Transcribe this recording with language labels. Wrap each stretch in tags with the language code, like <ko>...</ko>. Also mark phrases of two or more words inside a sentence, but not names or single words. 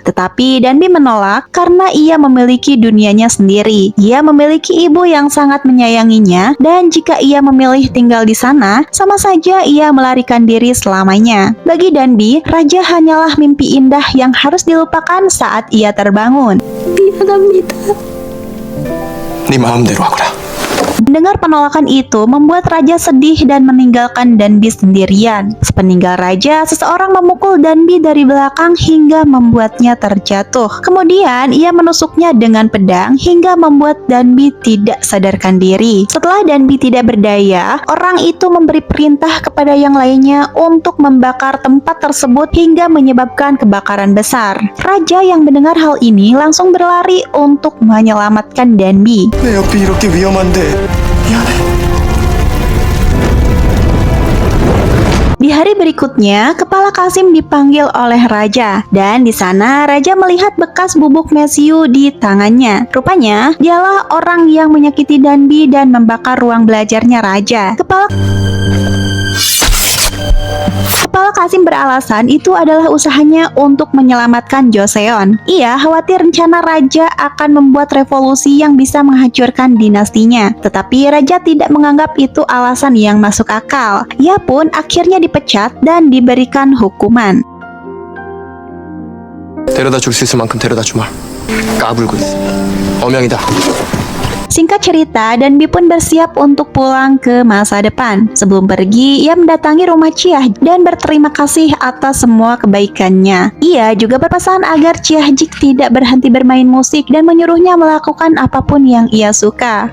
<id>Tetapi Danbi menolak karena ia memiliki dunianya sendiri. Ia memiliki ibu yang sangat menyayanginya, dan jika ia memilih tinggal di sana, sama saja ia melarikan diri selamanya. Bagi Danbi, raja hanyalah mimpi indah yang harus dilupakan saat ia terbangun.</id> <ko>미안합니다. 네 마음대로 하거라.</ko> <id>Mendengar penolakan itu membuat raja sedih dan meninggalkan Danbi sendirian. Sepeninggal raja, seseorang memukul Danbi dari belakang hingga membuatnya terjatuh. Kemudian ia menusuknya dengan pedang hingga membuat Danbi tidak sadarkan diri. Setelah Danbi tidak berdaya, orang itu memberi perintah kepada yang lainnya untuk membakar tempat tersebut hingga menyebabkan kebakaran besar. Raja yang mendengar hal ini langsung berlari untuk menyelamatkan Danbi.</id> <ko>내 옆이 이렇게 위험한데 미안해.</ko> <id>Di hari berikutnya, Kepala Kasim dipanggil oleh raja, dan di sana raja melihat bekas bubuk mesiu di tangannya. Rupanya, dialah orang yang menyakiti Danbi dan membakar ruang belajarnya raja. Kepala Kasim beralasan itu adalah usahanya untuk menyelamatkan Joseon. Ia khawatir rencana raja akan membuat revolusi yang bisa menghancurkan dinastinya. Tetapi raja tidak menganggap itu alasan yang masuk akal. Ia pun akhirnya dipecat dan diberikan hukuman.</id> <ko>데려다 줄 수 있을 만큼 데려다 주마. 까불고 있어. 어명이다.</ko> <id>Singkat cerita, Danbi pun bersiap untuk pulang ke masa depan. Sebelum pergi, ia mendatangi rumah Chiah dan berterima kasih atas semua kebaikannya. Ia juga berpesan agar Chiah Jik tidak berhenti bermain musik dan menyuruhnya melakukan apapun yang ia suka.</id>